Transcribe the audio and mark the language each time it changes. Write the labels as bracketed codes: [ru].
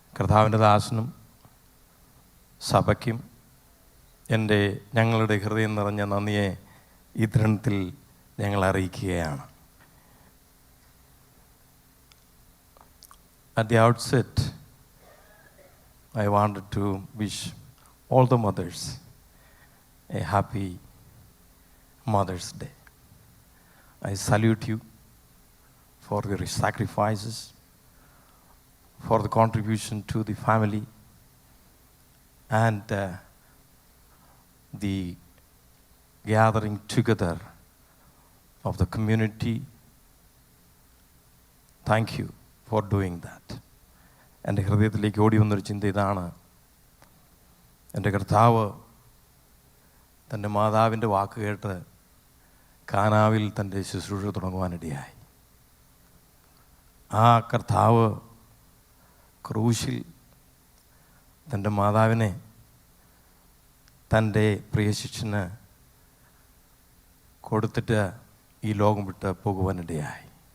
[ml] കർത്താവിൻ്റെ ദാസനും സഭയ്ക്കും ഞങ്ങളുടെ ഹൃദയം നിറഞ്ഞ നന്ദിയെ ഈ തരുണത്തിൽ ഞങ്ങൾ അറിയിക്കുകയാണ്. [en] At the outset, I wanted to wish all the mothers a happy Mother's Day. I salute you for your sacrifices, for the contribution to the family and the gathering together of the community. Thank you for doing that. [ml] എൻ്റെ ഹൃദയത്തിലേക്ക് ഓടി വന്നൊരു ചിന്ത ഇതാണ്. എൻ്റെ കർത്താവ് തൻ്റെ മാതാവിൻ്റെ വാക്ക് കേട്ട് കാനാവിൽ തൻ്റെ ശുശ്രൂഷ തുടങ്ങുവാനിടയായി. ആ കർത്താവ് ക്രൂശിൽ തൻ്റെ മാതാവിനെ തൻ്റെ പ്രിയ ശിഷ്യന് കൊടുത്തിട്ട് ഈ ലോകം വിട്ട് പോകുവാനിടയായി.